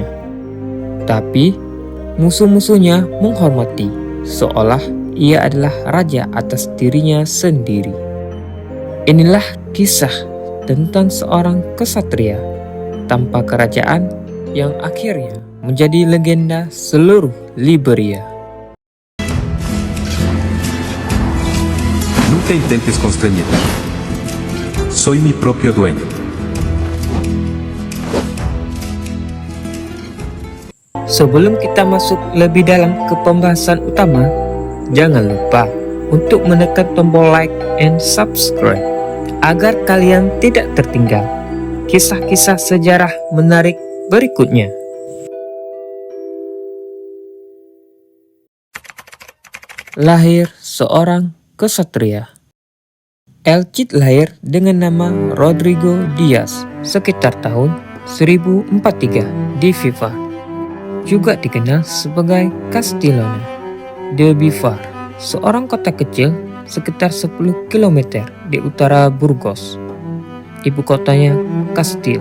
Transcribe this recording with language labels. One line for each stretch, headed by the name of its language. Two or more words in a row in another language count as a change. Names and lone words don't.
Indonesian: Tapi musuh-musuhnya menghormati, seolah ia adalah raja atas dirinya sendiri. Inilah kisah tentang seorang kesatria tanpa kerajaan yang akhirnya menjadi legenda seluruh Liberia.
Spanish: Nunca intentes constreñirme. Soy mi propio dueño.
Indonesian: Sebelum kita masuk lebih dalam ke pembahasan utama, jangan lupa untuk menekan tombol
English: like and subscribe
Indonesian: agar kalian tidak tertinggal kisah-kisah sejarah menarik berikutnya. Lahir seorang kesatria. El Cid lahir dengan nama Rodrigo Diaz sekitar tahun 1043 di Vivar, juga dikenal sebagai Castellona de Vivar, seorang kota kecil sekitar 10 km di utara Burgos, ibu kotanya Castile.